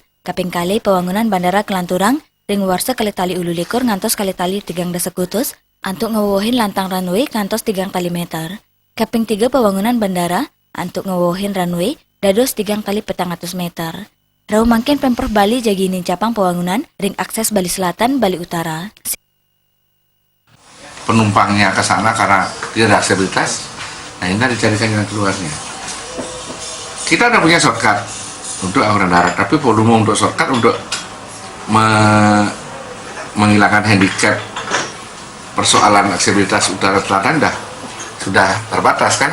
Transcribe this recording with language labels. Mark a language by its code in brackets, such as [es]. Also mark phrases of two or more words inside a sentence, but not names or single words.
[ban] Kaping kali pembangunan Bandara Kelanturang, Ring Warsa kali tali 18 ngantos kali tali 3 sekutus antuk ngewohin lantang runway ngantos 3 tali meter. Kaping 3 pembangunan bandara antuk ngewohin runway dados 3 kali 400 meter. Rau mangken Pemprov Bali jaginin capang pembangunan ring akses Bali Selatan, Bali Utara. [id] Penumpangnya ke sana karena tidak ada aksesibilitas, nah ini dicarikan jalan keluarnya. Kita udah punya shortcut untuk angkutan darat, tapi volume untuk shortcut untuk menghilangkan handicap persoalan aksesibilitas utara selatan sudah terbatas kan.